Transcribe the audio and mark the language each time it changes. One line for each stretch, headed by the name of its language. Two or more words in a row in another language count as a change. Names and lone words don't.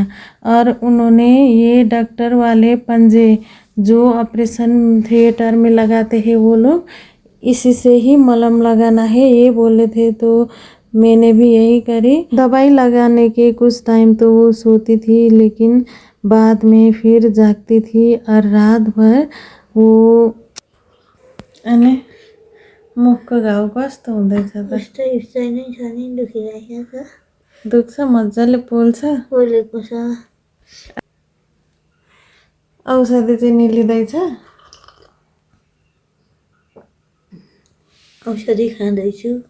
Hindi: और उन्होंने ये डॉक्टर वाले पंजे जो
English: operation theatre
Hindi: में लगाते हैं वो लोग, इसी से ही मलहम लगाना है ये बोले थे। तो मैंने भी यही करी। दवाई लगाने के कुछ टाइम तो वो सोती थी, लेकिन बाद में फिर जागती थी और रात भर वो।
Nepali: अनि मुखको घाउ कस्तो हुँदैछ त? उस्तै उस्तै नै छ नि, दुखिरहेको छ। दुख्छ, मजाले पोल्छ। पोलेको छ। औषधि चाहिँ निलिँदैछ? औषधि खाँदैछु।